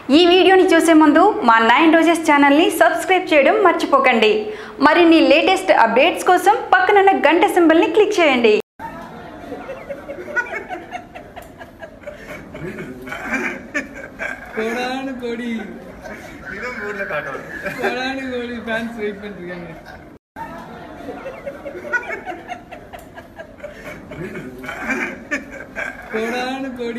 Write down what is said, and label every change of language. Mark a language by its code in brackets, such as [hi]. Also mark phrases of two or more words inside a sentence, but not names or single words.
[te] ఈ వీడియోని చూసే ముందు మా 9 రోజెస్ ఛానల్ ని సబ్స్క్రైబ్ చేయడం మర్చిపోకండి. మరిన్ని [en] latest updates [te] కోసం పక్కనున్న గంట సింబల్ ని క్లిక్ చేయండి. [ta] கோடானு கோடி இதும் ஊர்ல காட்டோம். கோடானு கோடி [en] fans wait [ta] பண்ணிருக்காங்க. கோடானு கோடி